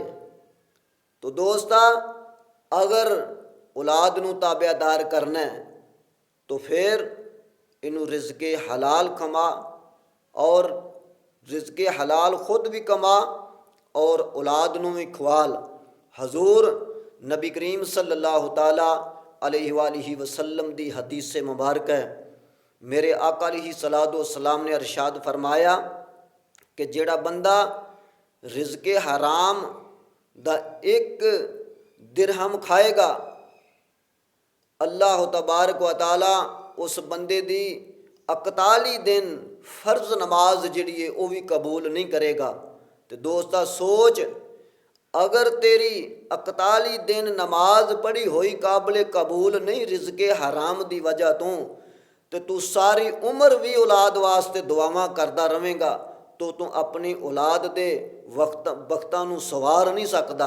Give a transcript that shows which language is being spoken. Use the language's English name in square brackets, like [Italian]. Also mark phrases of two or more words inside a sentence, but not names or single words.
[Punjabi] ਤੋ ਦੋਸਤਾ, ਅਗਰ ਔਲਾਦ ਨੂੰ ਤਾਬੇਦਾਰ ਕਰਨਾ ਹੈ ਤੋ ਫਿਰ ਇਨੂ ਰਿਜ਼ਕੇ ਹਲਾਲ ਕਮਾ, ਔਰ ਰਿਜ਼ਕੇ ਹਲਾਲ ਖ਼ੁਦ ਭੀ ਕਮਾ ਔਰ ਔਲਾਦ ਨੂੰ ਭੀ ਖਵਾਲ। ਹਜ਼ੂਰ ਨਬੀ ਕਰੀਮ [Arabic] صلى الله تعالى عليه وسلم [Punjabi] ਦੀ ਹਦੀਸ ਸੇ ਮੁਬਾਰਕ ਹੈ, ਮੇਰੇ ਆਕਾ [Arabic] عليه الصلاة والسلام [Punjabi] ਨੇ ਇਰਸ਼ਾਦ ਫ਼ਰਮਾਇਆ ਕਿ ਜੇੜਾ ਬੰਦਾ ਰਿਜ਼ਕੇ ਹਰਾਮ ਦਾ ਏਕ ਦਿਰਹਮ ਖਾਏਗਾ, [Arabic] الله تبارك وتعالى [Punjabi] ਉਸ ਬੰਦੇ ਦੀ 41 ਦਿਨ ਫ਼ਰਜ਼ ਨਮਾਜ਼ ਜਿਹੜੀ ਹੈ ਵਹ ਭੀ ਕਬੂਲ ਨਹੀਂ ਕਰੇਗਾ। ਤੋ ਦੋਸਤਾ ਸੋਚ, ਅਗਰ ਤੇਰੀ 41 ਦਿਨ ਨਮਾਜ਼ ਪੜ੍ਹੀ ਹੁਈ ਕਾਬਿਲ ਕਬੂਲ ਨਹੀਂ ਰਿਜ਼ਕੇ ਹਰਾਮ ਦੀ ਵਜਹ ਤੋ ਤੂ ਸਾਰੀ ਉਮਰ ਭੀ ਔਲਾਦ ਵਾਸਤੇ ਦੁਆਵਾਂ ਕਰਦਾ ਰਹੇਗਾ ਤੋ ਤੂ ਅਪਨੀ ਔਲਾਦ ਦੇ ਵਕਤਾਂ ਨੂੰ ਸਵਾਰ ਨਹੀਂ ਸਕਦਾ।